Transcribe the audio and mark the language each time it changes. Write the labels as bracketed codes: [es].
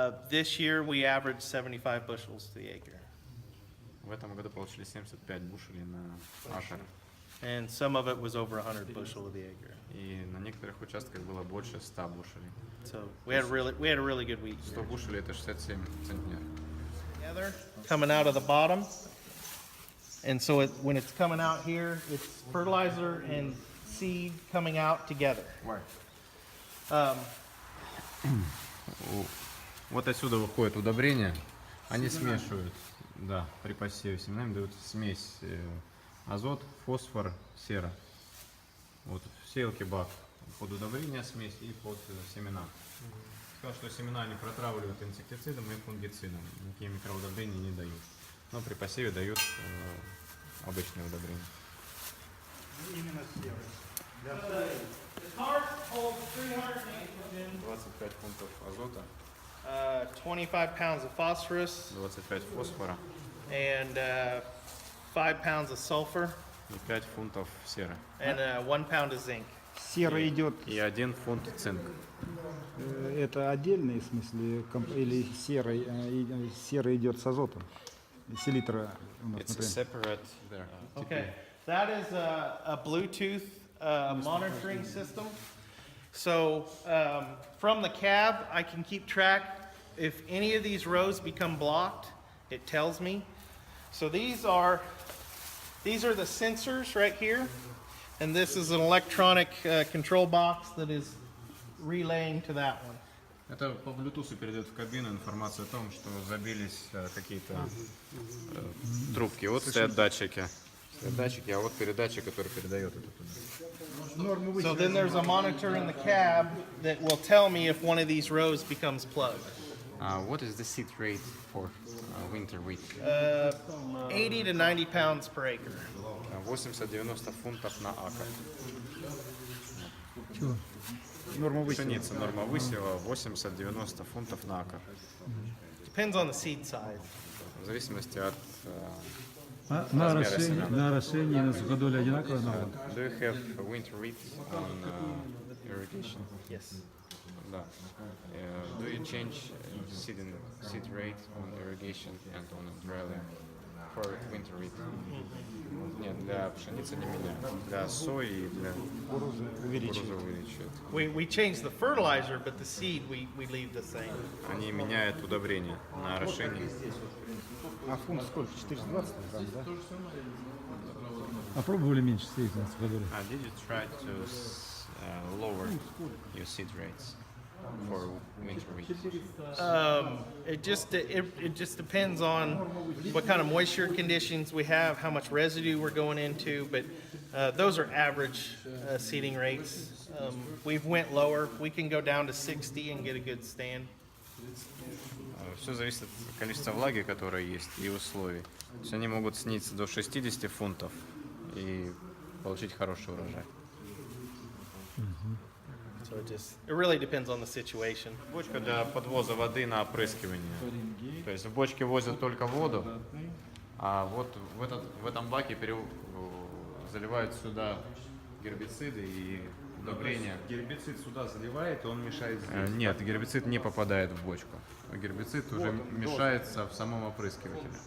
[en] This year, we averaged 75 bushels to the acre. [ru] В этом году получили 75 бушелей на акр. [en] And some of it was over 100 bushel to the acre. [ru] И на некоторых участках было больше 100 бушелей. [en] So we had a really good wheat [ru] 100 бушелей это 67 центнер. [en] together, coming out of the bottom. And so when it's coming out here, it's fertilizer and seed coming out together. [ru] Вот отсюда выходит удобрение. Они смешивают, да, при посеве семенами дают смесь азот, фосфор, сера. Вот в сеялке бак под удобрение смесь и под семена. Сказал, что семена они протравливают инсектицидом и фунгицидом. Никакие микроудобрения не дают. Но при посеве дают обычные удобрения. Именно серый. [en] The cart holds 300 nitrogen, [ru] 25 фунтов азота, [en] 25 pounds of phosphorus, [ru] 25 фосфора [en] and 5 pounds of sulfur, [ru] и 5 фунтов серы. [en] and 1 pound of zinc. [ru] Серый идет, И 1 фунт цинка. это отдельный, в смысле, или серый идет с азотом? Селитра у нас, [en] It's [ru] например. [en] separate there. Okay, that is a Bluetooth monitoring system. So from the cab, I can keep track. If any of these rows become blocked, it tells me. So these are the sensors right here, and this is an electronic control box that is relaying to that one. [ru] Это по Bluetooth передает в кабину информацию о том, что забились какие-то трубки. Вот стоят датчики. Стоят датчики, а вот передатчик, который передает это туда. [en] So then there's a monitor in the cab that will tell me if one of these rows becomes plugged. What is the seat rate for winter wheat? 80 to 90 pounds per acre. [ru] 80-90 фунтов на акр. Норма высева. Пшеница, норма высева 80-90 фунтов на акр. [en] Depends on the seed size. [ru] В зависимости от... На размера семян. орошение, на суходоле одинаковая норма? [en] Do you have winter wheat on irrigation? Yes. [ru] Да. [en] Do you change seed rate on irrigation and on drilling for winter wheat? [ru] Нет, для пшеницы не меняют. Для сои и для кукурузы увеличивают. [en] We change the fertilizer, but the seed we leave the same. [ru] Они меняют удобрения на орошении. А фунт сколько? 420 грамм, да? А пробовали меньше сеять на суходоле? [en] Did you try to lower your seed rates for winter wheat? It just depends on what kind of moisture conditions we have, how much residue we're going into, but those are average seeding rates. We've went lower. We can go down to 60 and get a good stand. [ru] Все зависит от количества влаги, которое есть, и условий. То есть они могут снизиться до 60 фунтов и получить хороший урожай. [en] So it really depends on the situation. [ru] Бочка для подвоза воды на опрыскивание. То есть в бочке возят только воду, а вот в этом баке заливают сюда гербициды и удобрения. Гербицид сюда заливает, и он мешает здесь. Нет, гербицид не попадает в бочку. Гербицид уже мешается в самом опрыскивателе.